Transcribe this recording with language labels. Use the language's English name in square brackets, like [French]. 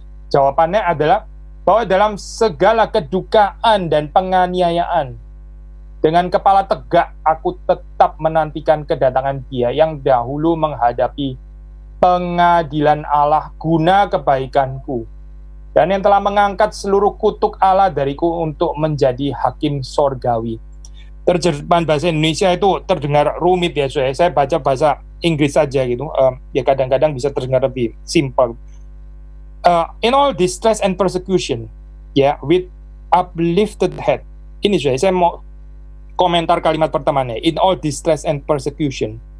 [Indonesian] Jawabannya adalah bahwa dalam segala kedukaan dan penganiayaan, dengan kepala tegak aku tetap menantikan kedatangan Dia yang dahulu menghadapi pengadilan Allah guna kebaikanku, dan yang telah mengangkat seluruh kutuk Allah dariku untuk menjadi hakim sorgawi. Terjemahan bahasa Indonesia itu terdengar rumit ya, saya baca bahasa Inggris saja gitu, ya kadang-kadang bisa terdengar lebih simple. [English] In all distress and persecution, ya, with uplifted head. [Indonesian] Ini saya mau komentar kalimat pertamanya. [English] In all distress and persecution.